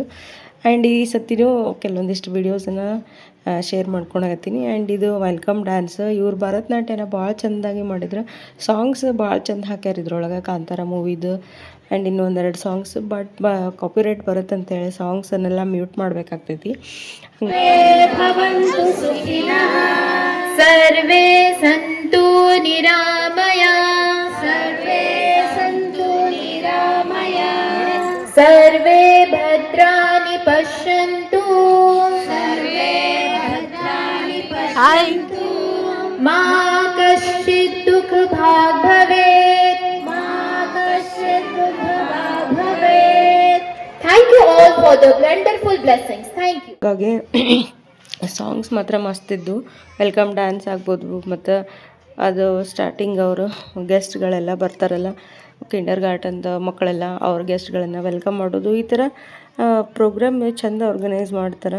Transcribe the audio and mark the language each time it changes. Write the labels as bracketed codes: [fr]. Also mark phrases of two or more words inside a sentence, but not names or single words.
[kn] ಆ್ಯಂಡ್ ಈ ಸತಿನೂ ಕೆಲವೊಂದಿಷ್ಟು ವೀಡಿಯೋಸನ್ನು ಶೇರ್ ಮಾಡ್ಕೊಳಕತ್ತೀನಿ. ಆ್ಯಂಡ್ ಇದು [en] welcome dance, [kn] ಇವ್ರು ಭರತನಾಟ್ಯನ ಭಾಳ ಚೆಂದಾಗಿ ಮಾಡಿದ್ರು. ಸಾಂಗ್ಸ್ ಭಾಳ ಚೆಂದ ಹಾಕ್ಯಾರ ಇದ್ರೊಳಗೆ, ಕಾಂತಾರ ಮೂವಿದು. ಆ್ಯಂಡ್ ಇನ್ನೂ 1-2 [en] songs but copyright [kn] ಬರುತ್ತಂತೇಳಿ ಸಾಂಗ್ಸನ್ನೆಲ್ಲ ಮ್ಯೂಟ್ ಮಾಡಬೇಕಾಗ್ತೈತಿ. [sa] ಸರ್ವೇ ಸಂತು ನಿರಾಮಯ. सर्वे भद्राणि पश्यन्तु सर्वे भद्राणि पश्यन्तु मा कश्चित् दुःखभाग् भवेत् मा कश्चित् दुःखभाग् भवेत्. [en] Thank you all for the wonderful blessings. Thank you. [kn] ಹಾಗಾಗಿ ಸಾಂಗ್ಸ್ ಮಾತ್ರ ಮಸ್ತಿದ್ದು, [en] welcome dance [kn] ಆಗ್ಬೋದು, ಮತ್ತು ಅದು ಸ್ಟಾರ್ಟಿಂಗ್ ಅವರು ಗೆಸ್ಟ್ಗಳೆಲ್ಲ ಬರ್ತಾರಲ್ಲ, ಕಿಂಡರ್ ಗಾರ್ಟನ್ದ ಮಕ್ಕಳೆಲ್ಲ ಅವ್ರ ಗೆಸ್ಟ್ಗಳನ್ನು ವೆಲ್ಕಮ್ ಮಾಡೋದು, ಈ ಥರ ಪ್ರೋಗ್ರಾಮ್ ಚೆಂದ ಆರ್ಗನೈಸ್ ಮಾಡ್ತಾರೆ.